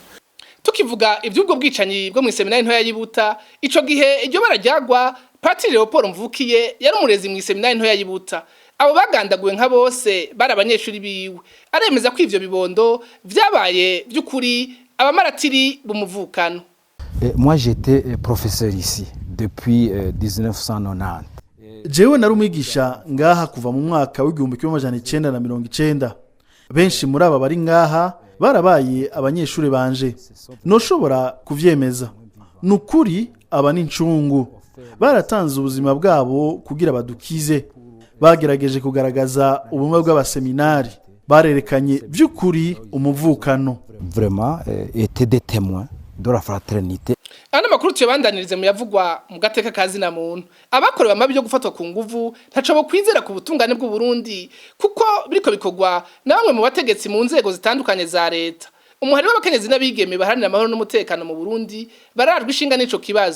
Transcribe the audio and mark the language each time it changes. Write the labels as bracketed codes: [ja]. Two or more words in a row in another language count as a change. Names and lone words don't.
[rn] Tukivuga ivy'ubwo bwicanyi bwo mu seminari ntoya y'Ibuta ico gihe iryo barajyagwa Patiri Leopold Mvukiye yari umurezi mu seminari ntoya y'Ibuta. Abo bagandaguwe nka bose bari abanyeshuri biwe aremeza ko ivyo bibondo vyabaye by'ukuri abamaratiri bumuvukano. [fr] Moi j'étais professeur ici depuis 1990. [rn] Jewe nari umwigisha ngaha kuva mu mwaka w'1990. Benshi muri aba bari ngaha barabaye abanyeshuri banje. Noshobora kuvyemeza. Nukuri aba n'incungu baratanze ubuzima bwabo kugira badukize bagerageje kugaragaza ubumwe bw'abaseminari barerekanye by'ukuri umuvukano [fr] vraiment étaient des témoins de la fraternité. [rn] Ana makuru tuyabandanirize mu yavugwa mu gateka kazi na muntu abakorewe amabi yo gufatwa ku nguvu ntaco bo kwizera ku butungane bw'u Burundi kuko biriko bikogwa na bamwe mu bategetsi mu nzego zitandukanye za leta. Umuhari w'abakenyezi n'abigeme baharanira amahoro n'umutekano mu Burundi bararwa ishinga n'ico kibazo.